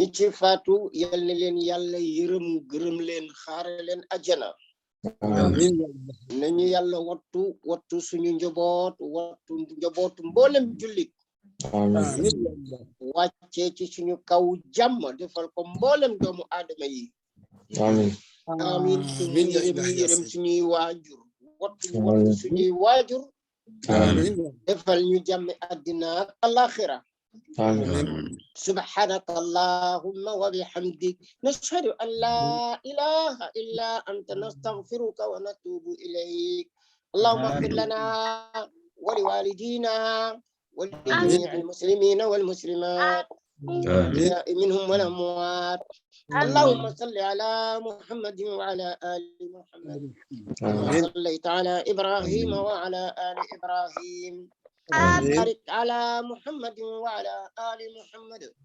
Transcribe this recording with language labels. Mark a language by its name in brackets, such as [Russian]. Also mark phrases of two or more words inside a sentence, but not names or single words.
[Wolof] ci faatu yal na leen yàlla yërëm gërëm leen xaare leen ajjana amiin nañu yàlla wattu suñu njaboot wattu njabootu mboolem jullit amiin wàccee ci suñu kaw jàmm defal ko mboolem doomu aadama yi amiin amiin suñu yërëm suñuy waajur wattu suñuy waajur amiin defal ñu jàmmi àddina ak alaxira amiin [Arabic] سبحانك اللهم وبحمدك نشهد أن لا إله إلا أنت نستغفرك ونتوب إليك اللهم اغفر لنا ولوالدينا ولجميع المسلمين والمسلمات منهم والأموات اللهم صل على محمد وعلى آل محمد صليت على إبراهيم وعلى آل إبراهيم بارك على محمد وعلى آل محمد